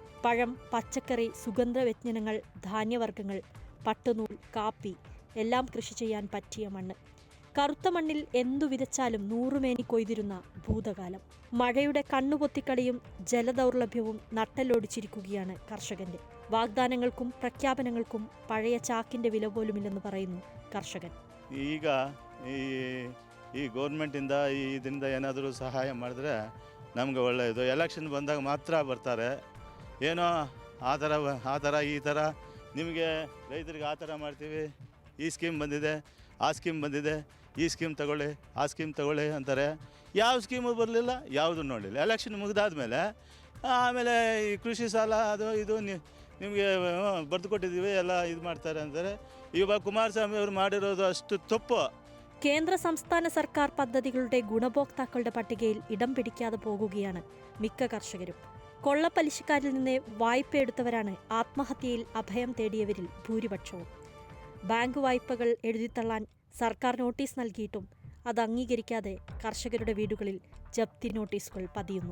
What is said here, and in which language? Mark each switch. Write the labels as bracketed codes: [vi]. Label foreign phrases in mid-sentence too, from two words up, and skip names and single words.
[ml] പഴം, പച്ചക്കറി, സുഗന്ധവ്യഞ്ജനങ്ങൾ, ധാന്യവർഗ്ഗങ്ങൾ, പട്ടുനൂൽ, കാപ്പി എല്ലാം കൃഷി ചെയ്യാൻ പറ്റിയ മണ്ണ്. കറുത്ത മണ്ണിൽ എന്തു വിതച്ചാലും 100 മേനി കൊയ്തിരുന്ന ഭൂതകാലം. മഴയുടെ കണ്ണുപൊത്തിക്കളിയും ജലദൗർലഭ്യവും നട്ടലൊടിച്ചിരിക്കുകയാണ് കർഷകന്റെ. വാഗ്ദാനങ്ങൾക്കും പ്രഖ്യാപനങ്ങൾക്കും പഴയ ചാക്കിന്റെ വില പോലുമില്ലെന്ന് പറയുന്നു കർഷകൻ. [kn] ಈಗ ಈ ಗೌರ್ಮೆಂಟಿಂದ ಇದರಿಂದ ಏನಾದರೂ ಸಹಾಯ ಮಾಡಿದ್ರೆ ನಮಗೆ ಒಳ್ಳೆಯದು. ಎಲೆಕ್ಷನ್ ಬಂದಾಗ ಮಾತ್ರ ಬರ್ತಾರೆ. ಏನೋ ಆ ಥರ ಈ ಥರ ನಿಮಗೆ ರೈತರಿಗೆ ಆ ಥರ ಮಾಡ್ತೀವಿ, ಈ ಸ್ಕೀಮ್ ಬಂದಿದೆ, ಆ ಸ್ಕೀಮ್ ಬಂದಿದೆ, ಈ ಸ್ಕೀಮ್ ತಗೊಳ್ಳಿ, ಆ ಸ್ಕೀಮ್ ತಗೊಳ್ಳಿ ಅಂತಾರೆ. ಯಾವ ಸ್ಕೀಮು ಬರಲಿಲ್ಲ, ಯಾವುದು ನೋಡಲಿಲ್ಲ. ಎಲೆಕ್ಷನ್ ಮುಗಿದಾದ್ಮೇಲೆ ಆಮೇಲೆ ಈ ಕೃಷಿ ಸಾಲ ಅದು ಇದು ನಿಮಗೆ ಬರೆದು ಕೊಟ್ಟಿದ್ದೀವಿ ಎಲ್ಲ ಇದು ಮಾಡ್ತಾರೆ ಅಂತಾರೆ. ಇವಾಗ ಕುಮಾರಸ್ವಾಮಿ ಅವರು ಮಾಡಿರೋದು ಅಷ್ಟು ತಪ್ಪು. [ml] കേന്ദ്ര സംസ്ഥാന സർക്കാർ പദ്ധതികളുടെ ഗുണഭോക്താക്കളുടെ പട്ടികയിൽ ഇടം പിടിക്കാതെ പോകുകയാണ് മിക്ക കർഷകരും. കൊള്ളപ്പലിശക്കാരിൽ നിന്ന് വായ്പയെടുത്തവരാണ് ആത്മഹത്യയിൽ അഭയം തേടിയവരിൽ ഭൂരിപക്ഷവും. ബാങ്ക് വായ്പകൾ എഴുതിത്തള്ളാൻ സർക്കാർ നോട്ടീസ് നൽകിയിട്ടും അത് അംഗീകരിക്കാതെ കർഷകരുടെ വീടുകളിൽ ജപ്തി നോട്ടീസുകൾ പതിയുന്നു.